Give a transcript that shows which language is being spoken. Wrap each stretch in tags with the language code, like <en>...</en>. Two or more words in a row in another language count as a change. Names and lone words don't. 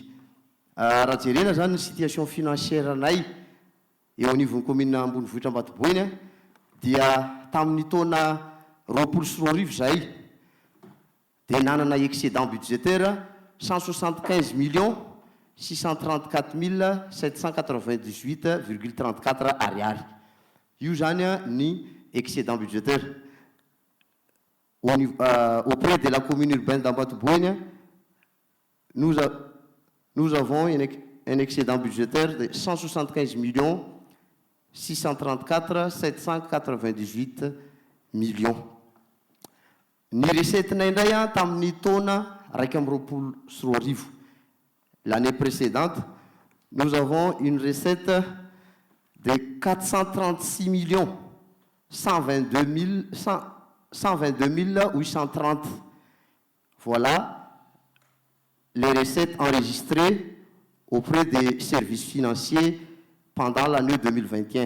<mg>Raha jerena zany ny</mg> <fr>situation financière</fr> <mg>anay eo anivon'ny commune Ambonivohitra Ambatoboiny dia tamin'ny taona 2024 zay dia nanana</mg> <fr>excédent budgétaire</fr> <mg>175 634 798,34 ariary. Io zany ny</mg> <fr>excédent budgétaire. Auprès de la commune urbaine d'Ambatoboiny, nous avons un excédent budgétaire de 175 634 798 millions.</fr> <mg>Ny recette-nay indray tamin'ny taona 2024,</mg> <fr>l'année précédente, nous avons une recette de 436 122 830. Voilà les recettes enregistrées auprès des services financiers pendant l'année 2021.</fr>